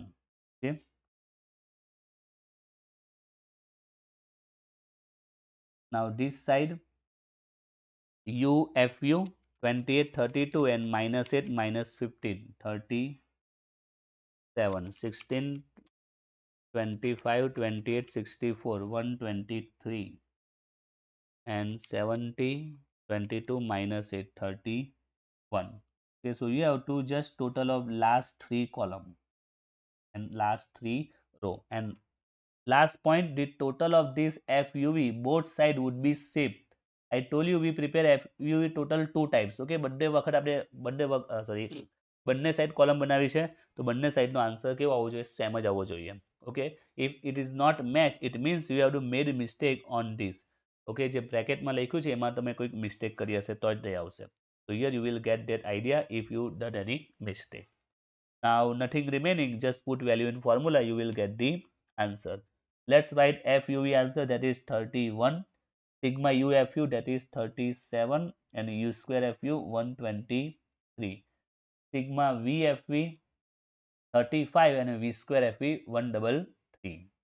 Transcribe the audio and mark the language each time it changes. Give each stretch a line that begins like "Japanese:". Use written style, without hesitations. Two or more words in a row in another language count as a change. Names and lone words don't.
English: Okay, now this side UFU 28 32 and minus 8 minus 15 37 16 25 28 64 123 and 70 22 minus 8 31. Okay, so you have to just total of last 3 column and last 3 row, and last point, the total of this FUV both side would be shift. I told you we prepare FUV total 2 types.
Gujarati: Okay, બધે વખત આપણે બંને
English: side column
Gujarati: બનાવી છે, તો બંને સાઈડનો આન્સર કેવો આવવો જોઈએ? સેમ જ આવવો જોઈએ.
English: Okay, if it is not match, it means you have to made a mistake on this.
Gujarati: ઓકે, જે બ્રેકેટમાં લખ્યું છે એમાં તમે કોઈક મિસ્ટેક કરી હશે તો જ તે આવશે.
English: So here you will get that idea if you done any mistake. Now nothing remaining, just put value in formula, you will get the answer. Let's write FUV answer, that is 31, sigma UFU, that is 37, and U square FU 123, sigma VFV 35, and V square FV 133.